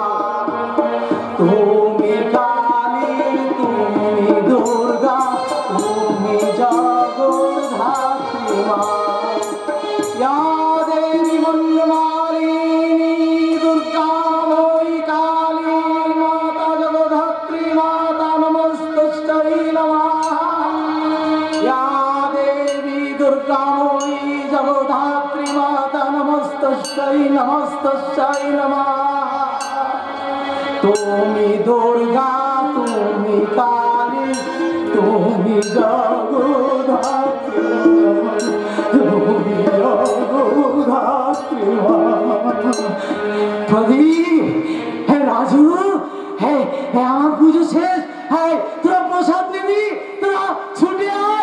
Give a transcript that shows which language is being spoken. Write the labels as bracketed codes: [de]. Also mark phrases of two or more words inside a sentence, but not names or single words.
[bn] তুমি কালী, তুমি দুর্গা, তুমি জগদ্ধাত্রী মা। [sa] या देवी मन्यमालिनी दुर्गामयी काली माता जगद्धात्री माता नमस्तस्यै नमः। या देवी दुर्गामयी जगद्धात्री माता नमस्तस्यै नमः। [bn] তুমি দুর্গা, তুমি কালী, তুমি জগদ্ধাত্রী, তুমি জগদ্ধাত্রী। প্রদীপ, হে রাজু, হে আমার পুজো শেষ, হ্যাঁ তোরা প্রসাদ নিবি, তোরা ছুটে আয়।